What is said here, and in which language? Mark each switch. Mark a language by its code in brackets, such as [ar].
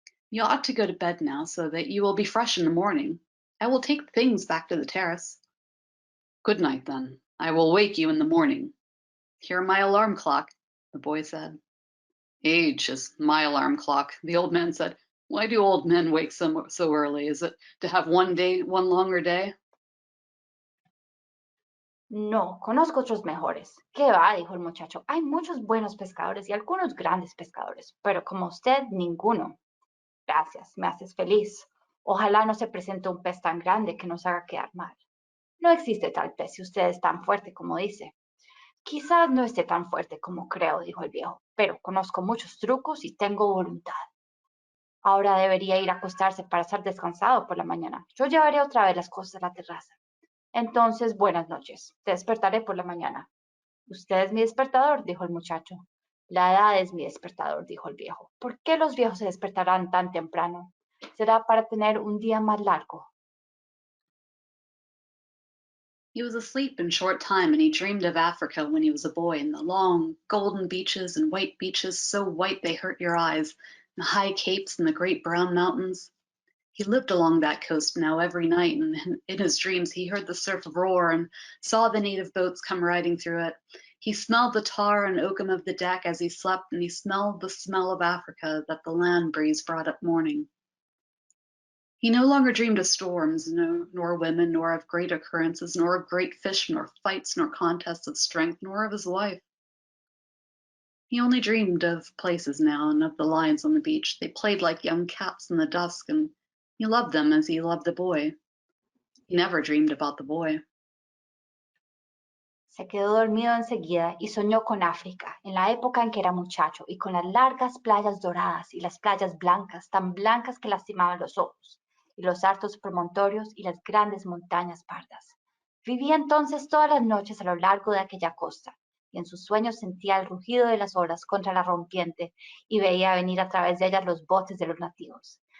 [en] You ought to go to bed now so that you will be fresh in the morning. I will take things back to the terrace. Good night, then. I will wake you in the morning. Hear my alarm clock, the boy said. Age is my alarm clock, the old man said. Why do old men wake so early? Is it to have one longer day? [es] No, conozco otros mejores. ¿Qué va? Dijo el muchacho. Hay muchos buenos pescadores y algunos grandes pescadores, pero como usted, ninguno. Gracias, me haces feliz. Ojalá no se presente un pez tan grande que nos haga quedar mal. No existe tal pez si usted es tan fuerte como dice. Quizás no esté tan fuerte como creo, dijo el viejo, pero conozco muchos trucos y tengo voluntad. Ahora debería ir a acostarse para estar descansado por la mañana. Yo llevaré otra vez las cosas a la terraza. Entonces, buenas noches. Te despertaré por la mañana. Usted es mi despertador, dijo el muchacho. La edad es mi despertador, dijo el viejo. ¿Por qué los viejos se despertarán tan temprano? Será para tener un día más largo. [en] He was asleep in short time, and he dreamed of Africa when he was a boy, and the long golden beaches and white beaches, so white they hurt your eyes, and the high capes and the great brown mountains. He lived along that coast now every night, and in his dreams he heard the surf roar and saw the native boats come riding through it. He smelled the tar and oakum of the deck as he slept, and he smelled the smell of Africa that the land breeze brought at morning. He no longer dreamed of storms, nor women, nor of great occurrences, nor of great fish, nor fights, nor contests of strength, nor of his wife. He only dreamed of places now and of the lions on the beach. They played like young cats in the dusk, and he loved them as he loved the boy. He never dreamed about the boy. [es] Se quedó dormido enseguida y soñó con África, en la época en que era muchacho, y con las largas playas doradas y las playas blancas, tan blancas que lastimaban los ojos, y los altos promontorios y las grandes montañas pardas. Vivía entonces todas las noches a lo largo de aquella costa, y en sus sueños sentía el rugido de las olas contra la rompiente y veía venir a través de ellas los botes de los nativos.